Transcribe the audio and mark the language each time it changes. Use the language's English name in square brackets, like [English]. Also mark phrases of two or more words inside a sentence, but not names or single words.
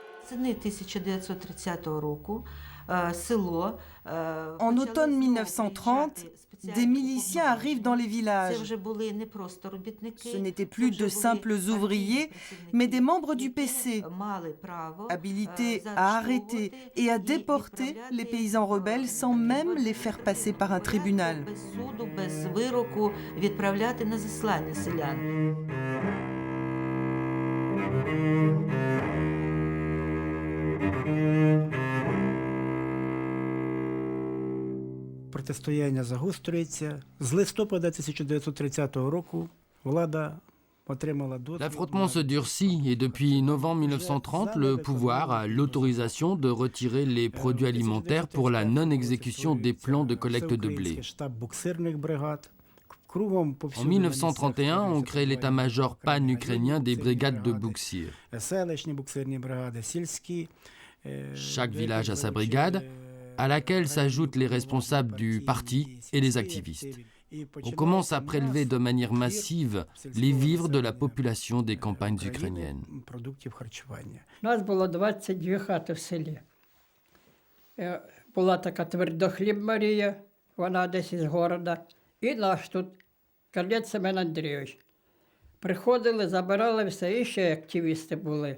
[French] En automne 1930, des miliciens arrivent dans les villages. Ce n'étaient plus de simples ouvriers, mais des membres du PC, habilités à arrêter et à déporter les paysans rebelles sans même les faire passer par un tribunal. [Ukrainian] Протистояння загострюється. З листопада 1930 року влада отримала дозвіл. [French] L'affrontement se durcit et depuis novembre 1930, le pouvoir a l'autorisation de retirer les produits alimentaires pour la non-exécution des plans de collecte de blé. [Ukrainian] Штаб буксирних бригад. [French] En 1931, on crée l'état-major pan-ukrainien des brigades de Bouksir. [Ukrainian] Селищні буксирні бригади, сільські. [French] Chaque village a sa brigade, à laquelle s'ajoutent les responsables du parti et les activistes. On commence à prélever de manière massive les vivres de la population des campagnes ukrainiennes. [Ukrainian] У нас було 22 хати в селі. Була така Твердохліб Марія, вона десь із города. І наш тут, Карлець Семен Андрійович. Приходили, забирали все, і ще активісти були.